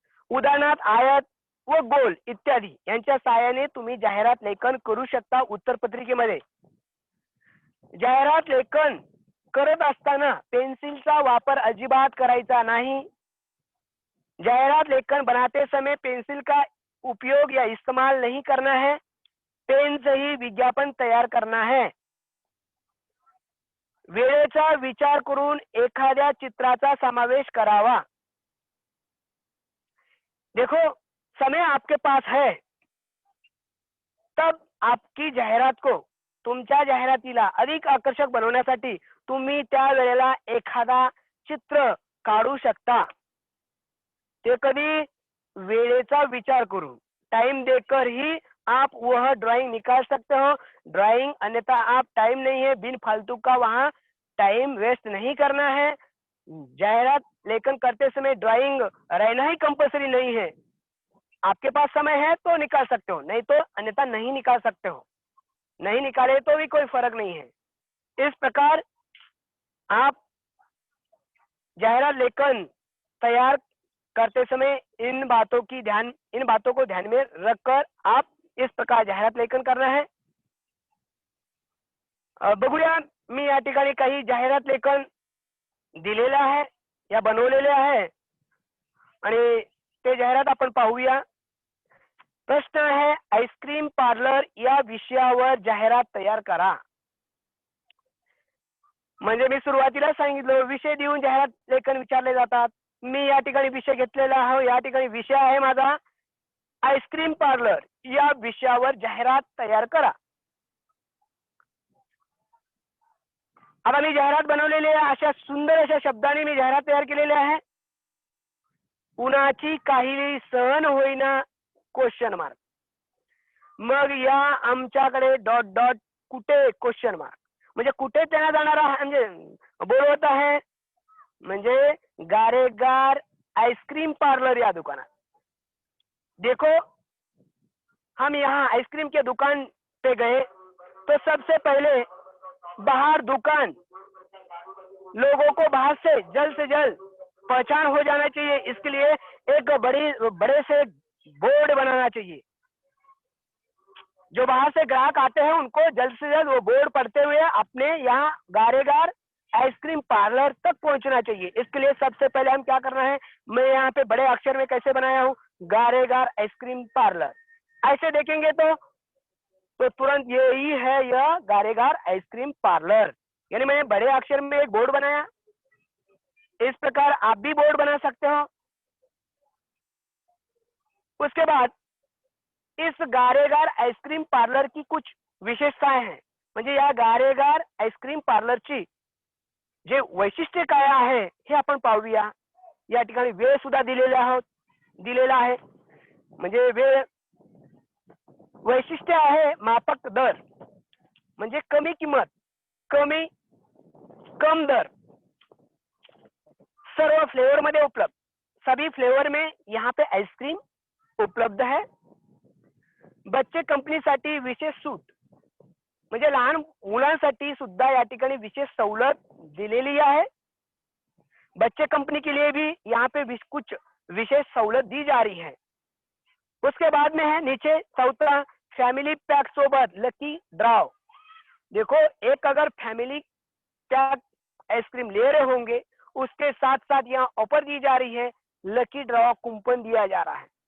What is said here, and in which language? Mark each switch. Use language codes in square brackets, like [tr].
[mr] उदाहरणार्थ आयत व गोल इत्यादी यांच्या सहाय्याने तुम्ही जाहिरात लेखन करू शकता. उत्तर पत्रिकेमध्ये जाहिरात लेखन करत असताना पेन्सिलचा वापर अजिबात करायचा नाही. [hi] जाहिरात लेखन बनाते समय पेंसिल का उपयोग या इस्तेमाल नहीं करना है. पेन से ही विज्ञापन तैयार करना है. [mr] वेळेचा विचार करून एखाद्या चित्राचा समावेश करावा. [hi] देखो, समय आपके पास है, तब आपकी जाहिरात को, [mr] तुमच्या जाहिरातीला अधिक आकर्षक बनवण्यासाठी तुम्ही त्या वेळेला एखादा चित्र काढू शकता. ते कधी? वेळेचा विचार करून, [hi] टाइम देकर ही आप वह ड्राइंग निकाल सकते हो. ड्राइंग अन्यथा आप टाइम नहीं है, बिन फालतू का वहां टाइम वेस्ट नहीं करना है. जाहिरात लेखन करते समय ड्राइंग रहना ही कंपलसरी नहीं है. आपके पास समय है तो निकाल सकते हो, नहीं तो अन्यथा नहीं निकाल सकते हो. नहीं निकाले तो भी कोई फर्क नहीं है. इस प्रकार आप जाहिरात लेखन तैयार करते समय इन बातों को ध्यान में रखकर आप इस प्रकार जाहिरात लेखन करना है. [mr] बघूया, मी या ठिकाणी काही जाहिरात लेखन दिलेलं आहे या बनवलेले आहे आणि ते जाहिरात आपण पाहूया. प्रश्न आहे, आईस्क्रीम पार्लर या विषयावर जाहिरात तयार करा. म्हणजे मी सुरुवातीला सांगितलं विषय देऊन जाहिरात लेखन विचारले जातात. मी या ठिकाणी विषय घेतलेला आहे. या ठिकाणी विषय आहे माझा आईस्क्रीम पार्लर. या विषयावर जाहिरात तयार करा. आता मी जाहिरात बनवलेली आहे. अशा सुंदर अशा शब्दाने मी जाहिरात तयार केलेली आहे. उन्हाची काही सहन होईना क्वेश्चन मार्क. मग या आमच्याकडे डॉट डॉट कुठे क्वेश्चन मार्क. म्हणजे कुठे त्यांना जाणार आहे, म्हणजे बोलवत आहे म्हणजे गारेगार आइसक्रीम पार्लर या दुकानात. [hi] देखो हम यहाँ आइसक्रीम के दुकान पे गए तो सबसे पहले बाहर दुकान लोगों को बाहर से जल्द पहचान हो जाना चाहिए. इसके लिए एक बड़े से बोर्ड बनाना चाहिए. जो बाहर से ग्राहक आते हैं उनको जल्द से जल्द वो बोर्ड पढ़ते हुए अपने यहाँ गारेगार आइसक्रीम पार्लर तक पहुंचना चाहिए. इसके लिए सबसे पहले हम क्या करना है, मैं यहाँ पे बड़े अक्षर में कैसे बनाया हूँ, गारेगार आइसक्रीम पार्लर. ऐसे देखेंगे तो तुरंत यही है यह गारेगार आइसक्रीम पार्लर. यानी मैंने बड़े अक्षर में एक बोर्ड बनाया. इस प्रकार आप भी बोर्ड बना सकते हो. उसके बाद इस गारेगार आइसक्रीम पार्लर की कुछ विशेषताएं हैं. [mr] म्हणजे या गारेगार आइसक्रीम पार्लरची जे वैशिष्ट्य काय आहे हे आपण पाहूया. या ठिकाणी वेळ सुद्धा दिलेला आहे. म्हणजे वेळ वैशिष्ट्य आहे मापक दर. म्हणजे कमी किंमत, [hi] कम दर, [mr] सर्व फ्लेवर मध्ये उपलब्ध. [hi] सभी फ्लेवर में यहाँ पे आइसक्रीम उपलब्ध है. [mr] बच्चे कंपनीसाठी विशेष सूट, म्हणजे लहान मुलांसाठी सुद्धा या ठिकाणी विशेष सवलत दिलेली आहे. [hi] बच्चे कंपनी के लिए भी यहाँ पे कुछ विशेष सवलत दी जा रही है. उसके बाद में है नीचे चौथा फैमिली पैक सोबत लकी ड्रॉ. देखो एक अगर फैमिली पैक आइसक्रीम ले रहे होंगे उसके साथ साथ यहाँ ऑफर दी जा रही है, लकी ड्रॉ कूपन दिया जा रहा है.